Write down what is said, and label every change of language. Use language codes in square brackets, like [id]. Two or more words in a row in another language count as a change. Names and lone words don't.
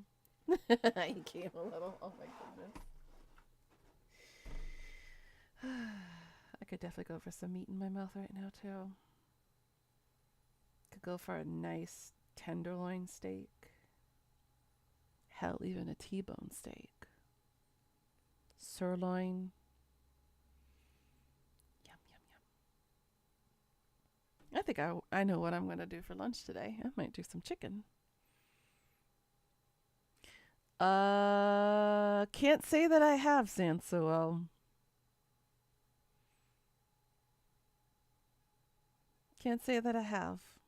[en] He came a little. Oh my goodness. I could definitely go for some meat in my mouth right now too. Could go for a nice tenderloin steak. Hell, even a T-bone steak. Sirloin. Yum, yum, yum. I think I know what I'm going to do for lunch today. I might do some chicken. Can't say that I have, Sansuo. Can't say that I have.